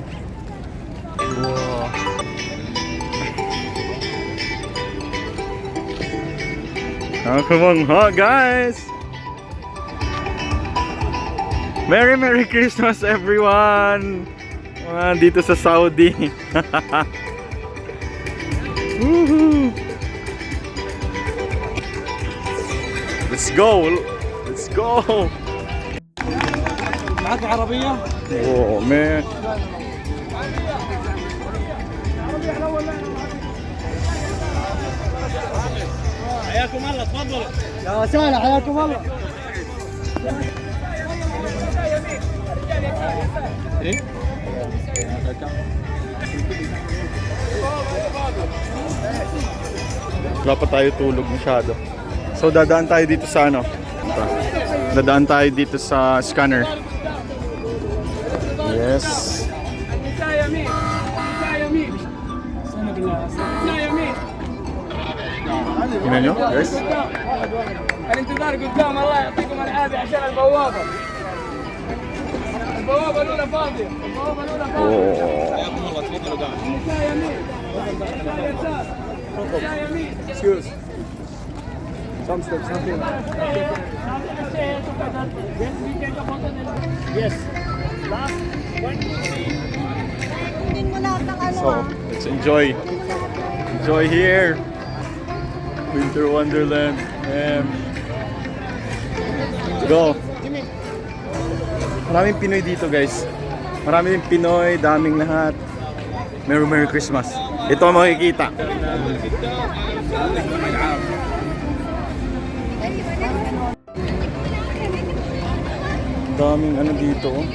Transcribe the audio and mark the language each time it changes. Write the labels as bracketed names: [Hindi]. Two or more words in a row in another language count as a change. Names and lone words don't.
[Filipino] Wow. Kamangha guys. [English] Merry Christmas everyone. [Filipino] Dito sa Saudi. Woohoo. [English] Let's go. [Arabic] معك عربية؟ [English] Oh man. [Arabic] حياكم الله تفضلوا. يا وسهلا حياكم الله. ايه؟ [Filipino] Wala pa tayo tulog masyado. So dadaan tayo dito sa Dadaan tayo dito sa scanner. Yes. Tingnan nyo guys. [Arabic] الانتظار قدام الله يعطيكم العافية عشان البوابة. البوابة الأولى فاضية. حياكم الله تفضلوا قاعد. النساء يمين. النساء يسار. النساء يمين. [English] Excuse. Some steps nothing. Yes. So let's enjoy here. Winter Wonderland. Go. [Filipino] Maraming Pinoy dito guys. Maraming Pinoy, daming lahat. [English] Merry Christmas. [Filipino] Ito ang makikita. Daming dito.